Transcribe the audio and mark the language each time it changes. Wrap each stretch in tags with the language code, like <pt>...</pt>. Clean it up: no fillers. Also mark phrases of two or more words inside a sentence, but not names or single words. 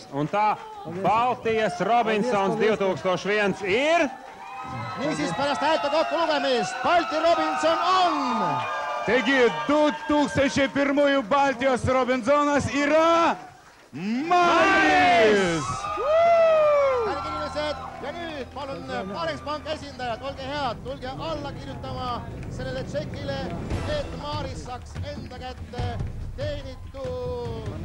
<lv>Un tā Baltijas Robinsons 2001 ir...</lv> <et>Niisiis pärast häälte kokkulugemist Balti Robinson on...</et> <lt>Taigi 2001 Baltijos Robinsonas yra Maris!</lt> <et>Kallid inimesed, ja nüüd palun Parexpank esindajad, olge head, tulge alla kirjutama sellele tšekile, et Maris saaks enda kätte teenitud.</et>